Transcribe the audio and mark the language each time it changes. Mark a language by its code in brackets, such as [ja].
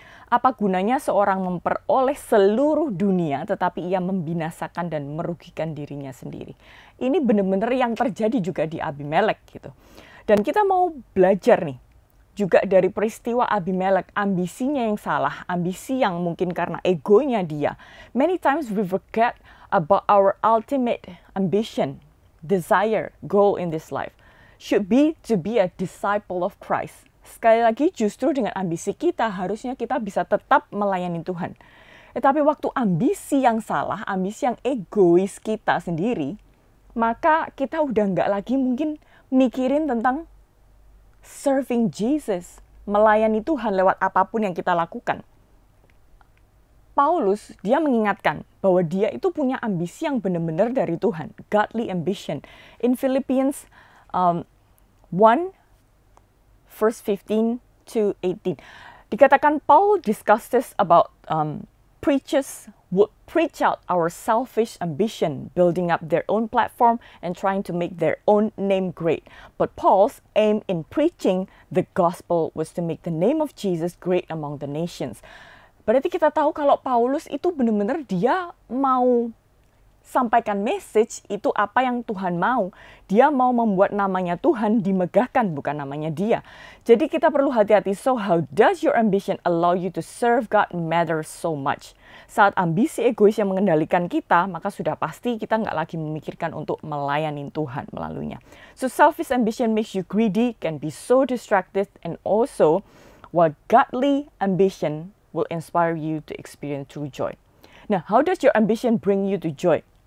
[id] Apa gunanya seorang memperoleh seluruh dunia tetapi ia membinasakan dan merugikan dirinya sendiri? Ini benar-benar yang terjadi juga di Abimelek gitu. Dan kita mau belajar nih juga dari peristiwa Abimelek, ambisinya yang salah, ambisi yang mungkin karena egonya dia. [en] Many times we forget about our ultimate ambition, desire, goal in this life. Should be to be a disciple of Christ. [id] Sekali lagi justru dengan ambisi kita harusnya kita bisa tetap melayani Tuhan. Tetapi waktu ambisi yang salah, ambisi yang egois kita sendiri, maka kita udah nggak lagi mungkin mikirin tentang [en] serving Jesus, [id] melayani Tuhan lewat apapun yang kita lakukan. Paulus, dia mengingatkan bahwa dia itu punya ambisi yang benar-benar dari Tuhan, godly ambition. [en] In Philippians 1, verse 15 to 18, [id] dikatakan [en] Paul discusses about preachers would preach out our selfish ambition, building up their own platform and trying to make their own name great. But Paul's aim in preaching the gospel was to make the name of Jesus great among the nations. [id] Berarti kita tahu kalau Paulus itu benar-benar dia mau sampaikan message itu apa yang Tuhan mau. Dia mau membuat namanya Tuhan dimegahkan, bukan namanya dia. Jadi kita perlu hati-hati. [en] So how does your ambition allow you to serve God matters so much. [id] Saat ambisi egois yang mengendalikan kita, maka sudah pasti kita nggak lagi memikirkan untuk melayani Tuhan melaluinya. [en] So selfish ambition makes you greedy, can be so distracted, and also while godly ambition will inspire you to experience true joy. Nah, how does your ambition bring you to joy?